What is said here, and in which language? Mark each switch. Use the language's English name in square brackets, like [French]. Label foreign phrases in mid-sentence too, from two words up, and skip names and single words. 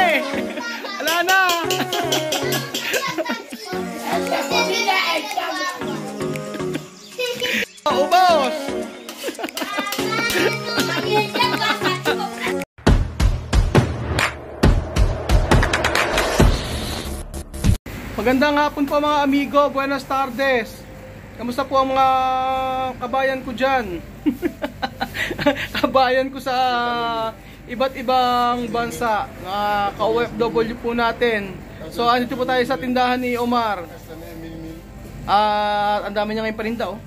[Filipino] Wala na! Ubos! Magandang hapon po mga amigo, [Spanish] buenas tardes. [Filipino] Kamusta po ang mga kabayan ko dyan? Kabayan ko sa iba't ibang bansa, ka-OFW po natin. So andito po tayo sa tindahan ni Omar. Ang dami niya ngayong paninda, oh.